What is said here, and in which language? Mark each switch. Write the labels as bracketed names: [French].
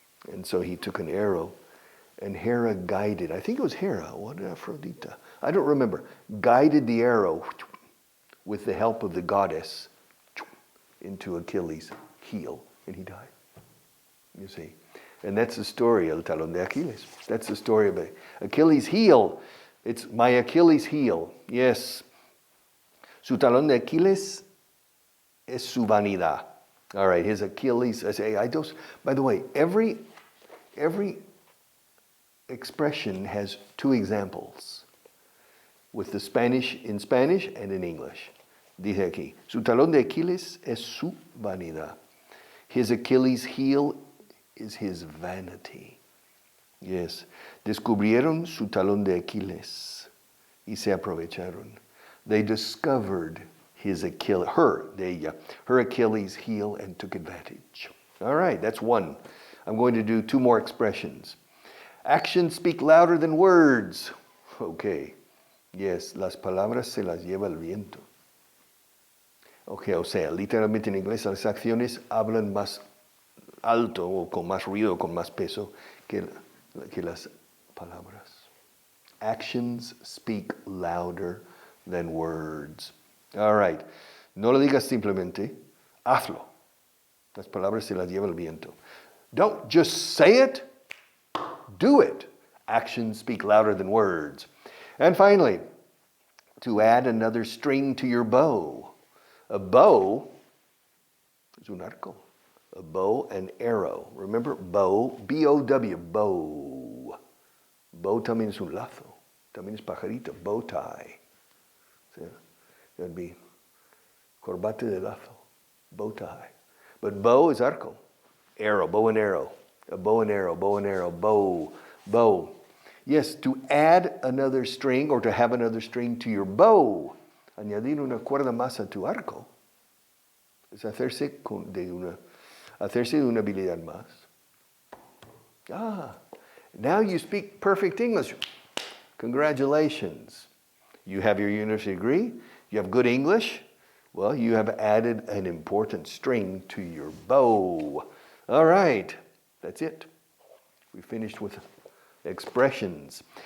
[English] And so he took an arrow, and Hera guided, I think it was Hera, what Aphrodite, I don't remember, guided the arrow with the help of the goddess into Achilles' heel, and he died. You see. And that's the story, [Spanish] el talón de Aquiles. [English] That's the story of Achilles' heel. It's my Achilles' heel. Yes. [Spanish] Su talón de Aquiles es su vanidad. [English] All right, his Achilles. By the way, every expression has two examples, with the Spanish in Spanish and in English. [Spanish] Dice aquí, su talón de Aquiles es su vanidad. [English] His Achilles' heel is his vanity. Yes. [Spanish] Descubrieron su talón de Aquiles y se aprovecharon. [English] They discovered her Achilles' heel and took advantage. All right, that's one. I'm going to do two more expressions. Actions speak louder than words. Okay. [Spanish] Yes, las palabras se las lleva el viento. Okay, o sea, literalmente en inglés las acciones hablan más alto o con más ruido, con más peso que las palabras. [English] Actions speak louder than words. [Spanish] All right. No lo digas simplemente, hazlo. Las palabras se las lleva el viento. [English] Don't just say it, do it. Actions speak louder than words. And finally, to add another string to your bow. A bow is [Spanish] un arco. [English] A bow and arrow. Remember, bow, B-O-W, bow. [Spanish] Bow también es un lazo. También es pajarito, bow tie. [English] So, that would be [Spanish] corbate de lazo, [English] bow tie. But bow is arco. Arrow, bow and arrow. A bow and arrow, bow and arrow, bow. Yes, to add another string or to have another string to your bow. [Spanish] Añadir una cuerda más a tu arco. Es hacerse de una habilidad más. [English] Now you speak perfect English. Congratulations. You have your university degree. You have good English. Well, you have added an important string to your bow. All right, that's it. We finished with expressions.